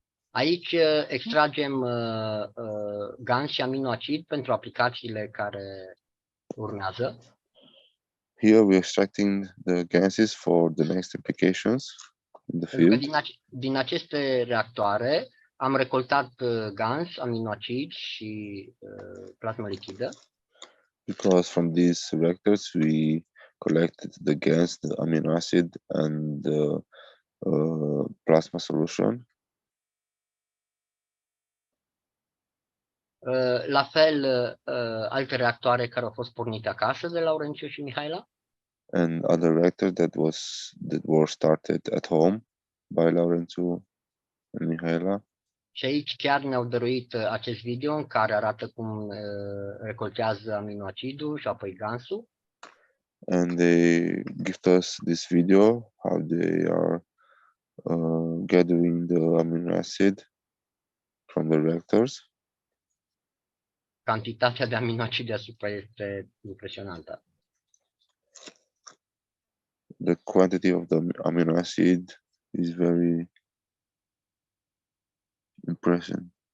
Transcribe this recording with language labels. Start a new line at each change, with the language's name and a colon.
Romanian: Aici extragem gans și aminoacid pentru aplicațiile care urmează.
English: Here we're extracting the gases for the next applications in the field.
Romanian: Din aceste reactoare am recoltat gans, aminoacid și plasmă lichidă.
English: Because from these reactors we collected the gas, the amino acid, and the plasma solution.
Romanian: La fel, alte reactoare care au fost pornite acasă de Laurențiu și Mihaela.
English: And other reactors that were started at home by Laurențiu and Mihaela.
Romanian: Și aici chiar ne-au dăruit acest video în care arată cum recoltează aminoacidul și apoi gansul.
English: And they give us this video how they are gathering the amino acid from the reactors.
Romanian: Cantitatea de aminoacide asupra este impresionantă.
English: The quantity of the amino acid is very impressive.